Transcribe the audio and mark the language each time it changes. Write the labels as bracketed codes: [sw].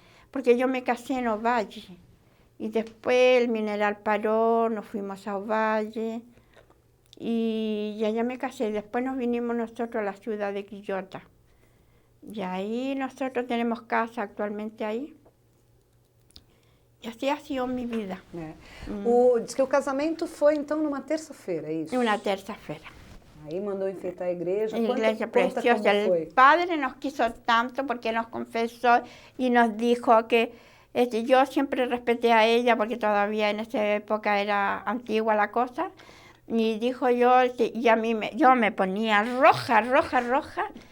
[es] Porque yo me casé en Ovalle. Y después el Mineral paró, nos fuimos a Ovalle. Y allá me casé. Después nos vinimos nosotros a la ciudad de Quillota. Y ahí nosotros tenemos casa actualmente ahí. [pt] E assim [es] ha sido mi vida. [pt] Diz que o casamento foi, então, numa terça-feira, é isso? [es] Una tercera. [pt] Aí mandou enfeitar a igreja. [es] La iglesia [pt] Conta [es] preciosa. [pt] como foi. [es] El Padre nos quiso tanto porque nos confesó y nos dijo que yo siempre respeté a ella porque todavía en esa época era antigua la cosa. Y dijo yo, y a mí yo me ponía roja, roja, roja.